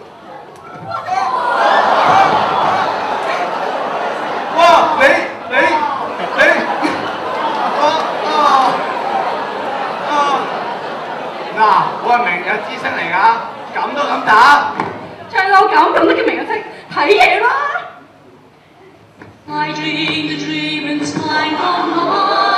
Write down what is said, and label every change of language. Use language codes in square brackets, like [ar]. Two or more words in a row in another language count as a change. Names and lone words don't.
[yue] 哇！你嗱，我係明日之星嚟㗎，咁都敢打？唱到咁都叫明日星，睇嘢啦 [en] ！I dream the dream in time of mine.